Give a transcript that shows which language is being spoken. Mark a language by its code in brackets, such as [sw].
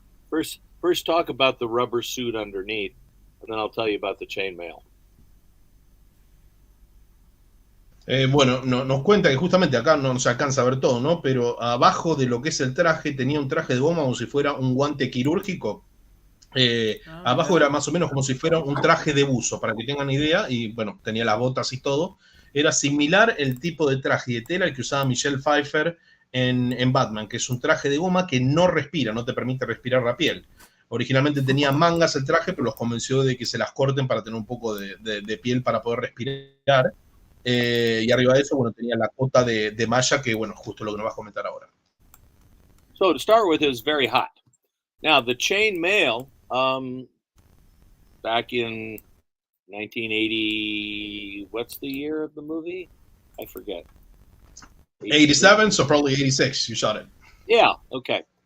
[en] First talk about the rubber suit underneath, and then I'll tell you about the chainmail. [es] Bueno, nos cuenta que justamente acá no se alcanza a ver todo, ¿no? Pero abajo de lo que es el traje tenía un traje de goma como si fuera un guante quirúrgico. Abajo era más o menos como si fuera un traje de buzo, para que tengan idea, y bueno, tenía las botas y todo. Era similar el tipo de traje de tela que usaba Michelle Pfeiffer en Batman, que es un traje de goma que no respira, no te permite respirar la piel. Originalmente tenía mangas el traje, pero los convenció de que se las corten para tener un poco de piel para poder respirar. Y arriba de eso, bueno, tenía la cota de malla, que bueno, justo lo que nos vas a comentar ahora. [en] So to start with, it was very hot. Now, the chainmail, back in 1980, what's the year of the movie? I forget. 87, so probably 86, you shot it. Yeah, okay.